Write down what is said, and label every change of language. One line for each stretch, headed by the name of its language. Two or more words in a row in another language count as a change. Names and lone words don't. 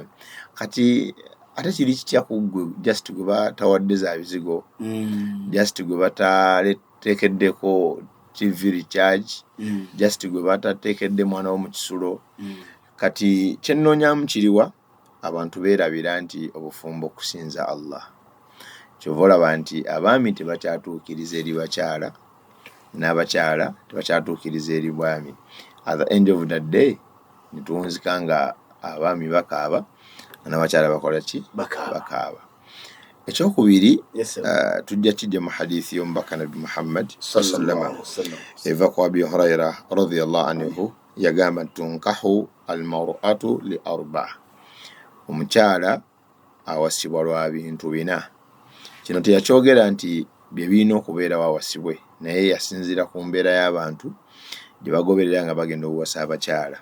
Ganda: Kati ate kiri kitya ku ggwe just gwe batawadde za bizigo, just gwe batateekeddeko
English: TV recharge,
Ganda: just gwe batateekedde mwana wo mu kisulo. Kati kyennoonyaamu kiriwa abantu beerabira nti obufumbo kusinza Allah. Kyova olaba nti abaami tebakyatuukiriza eri bakyala n'abakyala tebakyatuukiriza eri bwami.
English: At the end of the day
Ganda: nitunzika nga abaami bakaaba n'abakyala bakola ki bakaaba. Ekyokubiri tujja kijja mu hadithi y'omubaka Nabi Muhammad
Arabic: صلى الله عليه وسلم
Ganda: eva ku Abi Huraira
Arabic: رضي الله عنه
Ganda: yagamba
Arabic: تنكح المرأة لأربع',
Ganda: omukyala awasibwa lwa bintu bina. Kino teyakyogera nti bye birina okubeerawo awasibwe, naye yasinzira ku mbeera y'abantu gye bagoberera nga bagenda okuwasa abakyala.